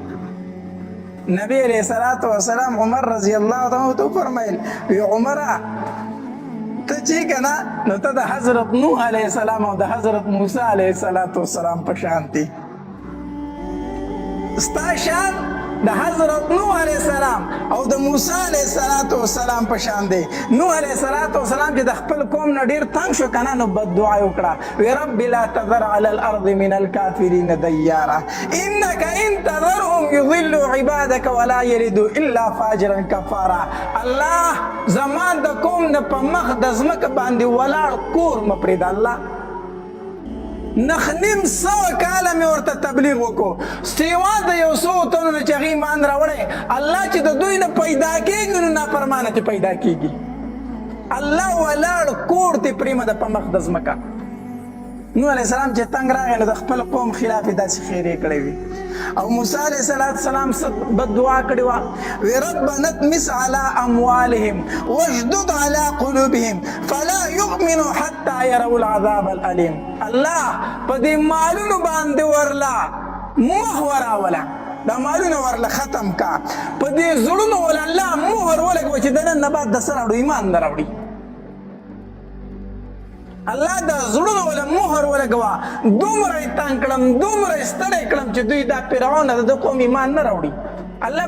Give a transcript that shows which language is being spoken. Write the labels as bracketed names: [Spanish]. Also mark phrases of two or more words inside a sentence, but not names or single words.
[Pashto] نبی علیه الصلاة والسلام عمر [Arabic] رضی الله تعالی [Pashto] ته وفرمیل، وایي عمره ته چې که نه، نو ته د حضرت نوح [Arabic] علیه السلام [Pashto] او د حضرت موسی [Arabic] علیه السلام [Pashto] په شان دي. ستا شان د حضرت نوح [Arabic] علیه السلام [Pashto] او د موسی [Arabic] علیه السلام [Pashto] په شان دی. نوح [Arabic] علیه السلام [Pashto] چې د خپل قوم نه ډېر تنګ شو که نه، نو بددعا یې وکړه، وایي [Arabic] رب لا تذر علی الارض من الکافرین دیارا انک ان تذرهم یضلوا عبادک ولا یلدوا الا فاجرا کفارا. [Pashto] الله زما د قوم نه په مخ د ځمکه باندې ولاړ کور مه پرېږده. الله نیم سوه کاله مې ورته تبلیغ وکړو، سیوا د یو څو تنو نه چې هغې ایمان راوړی، الله چې د دوی نه پیدا کېږي نو نافرمانه چې پیدا کېږي. الله ولاړ کور ترې پرېمه ده په مخ د ځمکه. نوح [Arabic] علیه السلام [Pashto] چې تنګ راغی نو د خپل قوم خلاف یې داسې خیرې کړی وي. او موسی [Arabic] علیه السلام [Pashto] بد دعا کړې وه، وی [Arabic] ربنا اطمس على اموالهم واشدد على قلوبهم فلا يؤمنوا حتى يروا العذاب الالم. [Pashto] الله په دې مالونو باندې ورله مخ وراوله، دا مالونه ورله ختم کا، په دې زړونو ول الله مهر ولګوه چې د نن نه بعد د څه راوړو، ایمان نه راوړي. الله د زړونو ولا مهر ولګوه، دومره یې تنګ کړم، دومره یې ستړی کړم چې دوی دا فرعون د قوم ایمان نه راوړي.